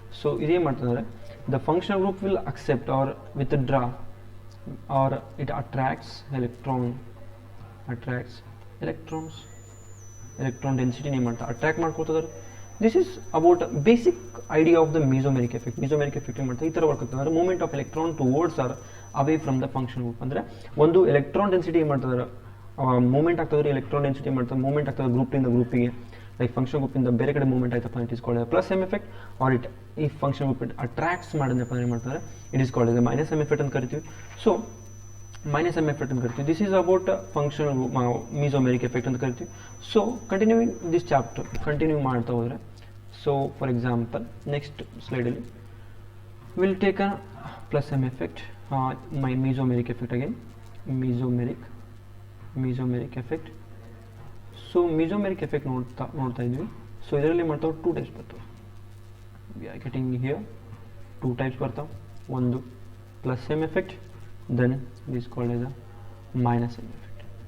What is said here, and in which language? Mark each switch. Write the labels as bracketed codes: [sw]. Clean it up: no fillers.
[en] so [kn] ಇದೇ ಮಾಡ್ತಂದ್ರೆ [en] the functional group will accept or withdraw or it attracts electrons, electron density [kn] ನೇ ಮಾಡ್ತಾ attract ಮಾಡ್ಕೊಳ್ತದೆ. [en] this is about basic idea of the mesomeric effect. [kn] mesomeric effect ಏನು ಮಾಡ್ತಾ ಈ ಥರ work ಆಗ್ತದೆ ಅಂದರೆ [en] Movement of electron towards or away from the function group. [kn] ಅಂದರೆ ಒಂದು ಎಲೆಕ್ಟ್ರಾನ್ ಡೆನ್ಸಿಟಿ ಏನು ಮಾಡ್ತದೆ ಮೂವ್ಮೆಂಟ್ ಆಗ್ತದೆ, ಎಲೆಕ್ಟ್ರಾನ್ ಡೆನ್ಸಿಟಿ ಮಾಡ್ತದೆ ಮೂವ್ಮೆಂಟ್ ಆಗ್ತದೆ ಗ್ರೂಪಿಂದ ಗ್ರೂಪಿಗೆ, ಲೈಕ್ ಫಂಕ್ಷನ್ ಗ್ರೂಪಿಂದ ಬೇರೆ ಕಡೆ ಮೂವ್ಮೆಂಟ್ ಆಯ್ತಪ್ಪ it is called plus M effect. R it ಈ ಫಂಕ್ಷನ್ ಗ್ರೂಪ್ ಅಟ್ರಾಕ್ಟ್ಸ್ ಮಾಡಿದ್ನಪ್ಪ ಏನು ಮಾಡ್ತಾರೆ it is called minus M effect ಅಂತ ಕರಿತೀವಿ. ಸೊ ಮೈನಸ್ ಎಮ್ ಎಫೆಕ್ಟ್ ಅಂತ ಕರಿತೀವಿ. This is about function ಮೆಸೋಮೆರಿಕ್ effect ಅಂತ ಕರಿತೀವಿ. So continuing this chapter continue ಮಾಡ್ತಾ ಹೋದರೆ, so for example next ಸ್ಲೈಡಲ್ಲಿ will take a plus M effect, [en] my mesomeric effect again, mesomeric effect. [kn] so mesomeric effect ನೋಡ್ತಾ ಇದ್ವಿ. So ಇದರಲ್ಲಿ ಮಾಡ್ತಾವೆ ಟೂ ಟೈಪ್ಸ್ ಬರ್ತಾವೆ. [en] we are getting here two types [kn] ಬರ್ತಾವೆ. ಒಂದು [en] plus m effect, then this is called as a minus m effect.